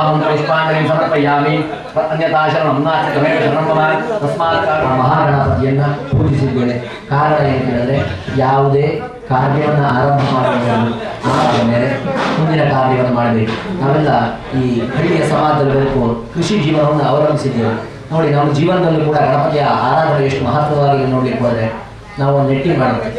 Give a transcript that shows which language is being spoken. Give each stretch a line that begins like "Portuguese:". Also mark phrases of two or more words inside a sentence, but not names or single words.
Sanskrit: पुष्पाञ्जलिं समर्पयामि अन्यथा शरणं नास्ति त्वमेव शरणं मम तस्मात्
Kannada: ಮಹಾಗಣಪತಿಯನ್ನು ಪೂಜಿಸಿದ್ದೇವೆ. ಕಾರಣ ಏನೆಂದರೆ ಯಾವುದೇ ಕಾರ್ಯವನ್ನು ಆರಂಭ ಆದ ಮೇಲೆ ಮುಂದಿನ ಕಾರ್ಯವನ್ನು ಮಾಡಬೇಕು. ನಾವೆಲ್ಲ ಈ ಹಳ್ಳಿಯ ಸಮಾಜದಲ್ಲಿ ಬದುಕು ಕೃಷಿ ಜೀವನವನ್ನು ಅವಲಂಬಿಸಿದ್ದೇವೆ. ನೋಡಿ, ನಮ್ಮ ಜೀವನದಲ್ಲೂ ಕೂಡ ಗಣಪತಿಯ ಆರಾಧನೆ ಎಷ್ಟು ಮಹತ್ವವಾಗಿ ನೋಡಲಿಕ್ಕೆ ಹೋದರೆ ನಾವು ನೆಟ್ಟಿ ಮಾಡುತ್ತೇವೆ.